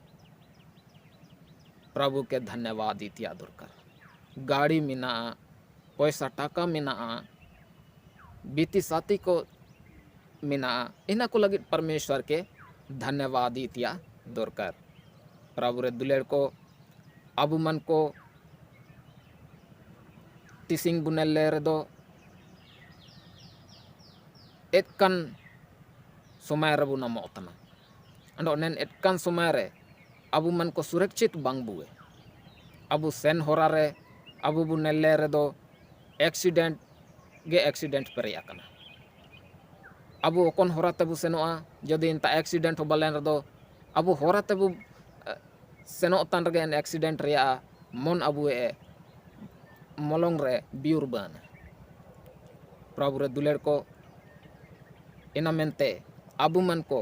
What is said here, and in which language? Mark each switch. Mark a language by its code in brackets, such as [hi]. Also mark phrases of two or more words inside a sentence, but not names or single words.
[sat] प्रभु के धन्यवाद इतिया दरकार गाड़ी मिना पैसा टाका मिना बीती साथी को मिना इना को लगे परमेश्वर के धन्यवाद इतिया दरकार प्रभु रे दुलेर को अबू मन को तिसिंग बुनेले रे दो एतकन समय रे बुना मोतना अंडो नेन एतकन समय रे अबू मन को सुरक्षित बांग बुए अबू सेन होरा रे अबू बुनेले रे दो एक्सीडेंट गे एक्सीडेंट पेरे आकना अबू ओकन होरा तेबू सेनोआ जदि इंता एक्सीडेंट हो बलेन रे दो अबू होरा तेबू सेनो तान रे एक्सीडेंट रे मन अबू ए मलोंग रे बिउर बान प्रभु रे दुलेर को इना मेनते अबू मन को